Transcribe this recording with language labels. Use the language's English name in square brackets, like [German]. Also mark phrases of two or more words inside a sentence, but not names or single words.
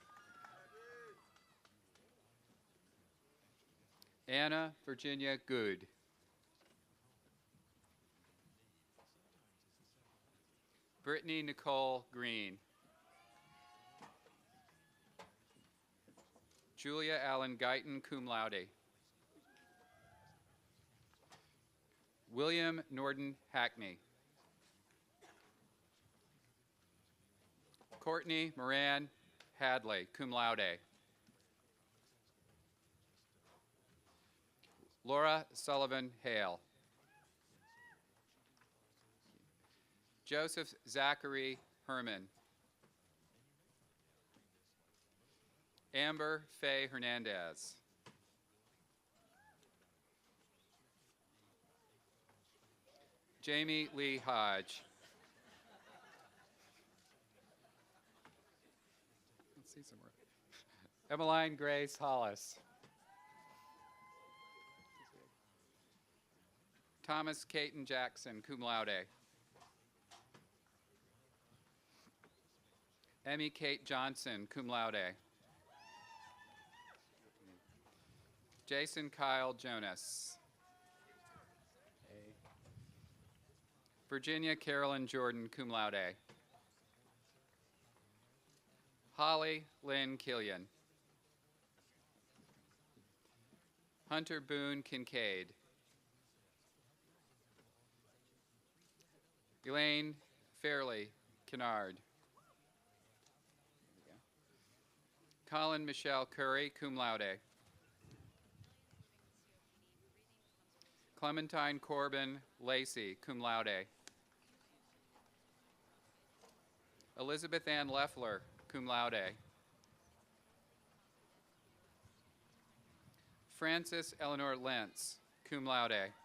[English] Anna Virginia Good. Brittany Nicole Green. Julia Allen Guyton, [Latin] cum laude. [English] William Norton Hackney. Courtney Moran Hadley, [Latin] cum laude. [English] Laura Sullivan Hale. Joseph Zachary Herman. Amber Faye Hernandez. Jamie Lee Hodge. Let's see some more. Emmeline Grace Hollis. Thomas Caton Jackson, [Latin] cum laude. [English] Emmy Kate Johnson, [Latin] cum laude. [English] Jason Kyle Jonas. Virginia Carolyn Jordan, [Latin] cum laude. [English] Holly Lynn Killian. Hunter Boone Kincaid. Elaine Fairley Kennard. Colin Michelle Curry, [Latin] cum laude. [English] Clementine Corbin Lacey, [Latin] cum laude. [English] Elizabeth Ann Leffler, [Latin] cum laude. [English] Frances Eleanor Lentz, [Latin] cum laude.